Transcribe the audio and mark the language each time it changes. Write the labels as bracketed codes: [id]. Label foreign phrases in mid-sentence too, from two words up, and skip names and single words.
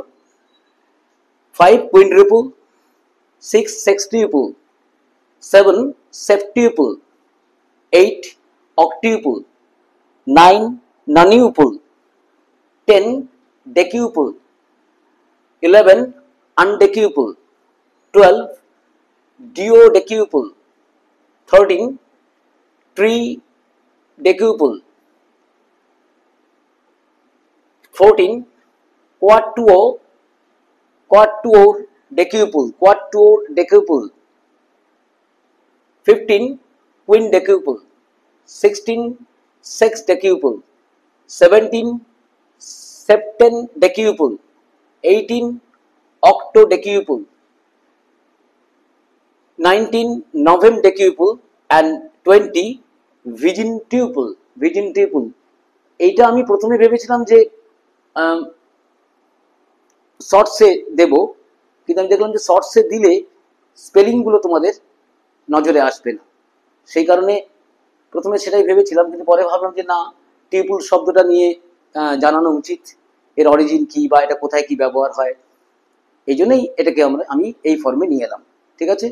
[en] 5 quintriple, 6 sextuple, 7 septuple, 8 octuple, 9 nonuple, 10 decuple, 11 undecuple, 12 duodecupul, 13 tridecupul, 14 quatuordecupul, 15 quindecupul, 16 sexdecupul, 17 septendecupul, 18 octodecupul, 19 novemdecupul and 20 vigintupul। [bn] এইটা আমি প্রথমে ভেবেছিলাম যে শর্টসে দেব, কিন্তু আমি দেখলাম যে শর্টসে দিলে স্পেলিং গুলো তোমাদের নজরে আসবে না, সেই কারণে প্রথমে সেটাই ভেবেছিলাম, কিন্তু পরে ভাবলাম যে না, টিউপল শব্দটা নিয়ে জানানো উচিত, এর অরিজিন কি বা এটা কোথায় কি ব্যবহার হয়, এই জন্যই এটাকে আমি এই ফর্মে নিয়ে এলাম।